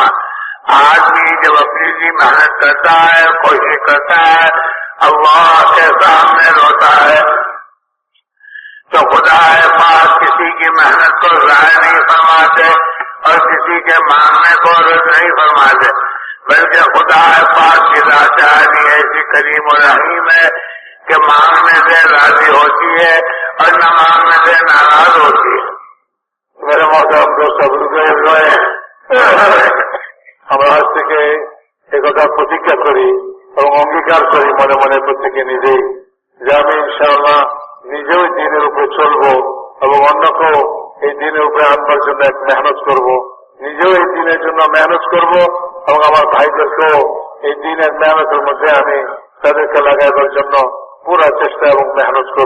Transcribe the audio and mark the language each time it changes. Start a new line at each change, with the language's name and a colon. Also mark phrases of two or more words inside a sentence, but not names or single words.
Urdu: آدمی جب اپنی بھی محنت کرتا ہے، کوشش کرتا ہے، اللہ کے سامنے روتا ہے تو خدا پاک کسی کی محنت کو ضائع نہیں فرماتے اور کسی کے مانگنے کو رد نہیں فرماتے، بلکہ خدا پاک کی ذات عالی ایسی کریم و رحیم ہے کہ مانگنے سے راضی ہوتی ہے اور نہ مانگنے سے ناراض ہوتی ہے۔ میرے محترم دوست بزرگ,
Bangla: আমরা আজ থেকে একথা প্রতিজ্ঞা করি এবং অঙ্গীকার করি মনে মনে প্রত্যেকে নিজেই যে আমি ইনশাআল্লাহ নিজেও দিনের উপরে চলবো এবং অন্যকেও এই দিনের উপরে আনবার জন্য এক মেহনত করব, নিজেও এই দিনের জন্য মেহনত করব এবং আমার ভাইদেরকেও এই দিনের মেহনতের মধ্যে আমি তাদেরকে লাগাইবার জন্য পুরা চেষ্টা এবং মেহনত করব।